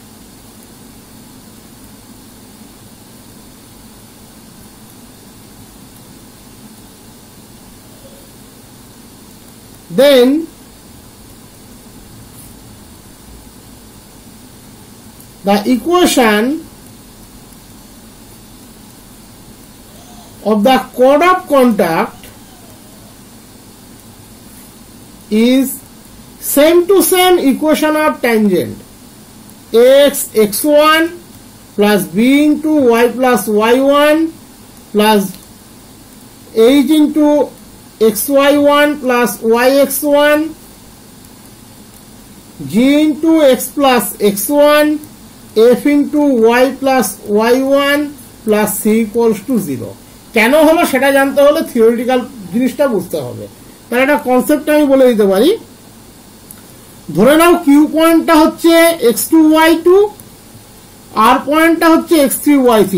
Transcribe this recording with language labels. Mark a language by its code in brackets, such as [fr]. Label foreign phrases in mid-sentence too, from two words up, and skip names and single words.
[en] Then the equation of the chord of contact is same to same equation of tangent, x x1 plus b into y plus y1 plus h into xy1 plus yx1 g into x plus x one f into y plus y one plus c equals to 0. [bn] কেন হলো সেটা জানতে হলে থিওরিটিক্যাল জিনিসটা বুঝতে হবে। তাহলে একটা কনসেপ্ট আমি বলে দিতে পারি। ধরে নাও কিউ পয়েন্টটা হচ্ছে x2 y2, আর পয়েন্টটা হচ্ছে x3 y3।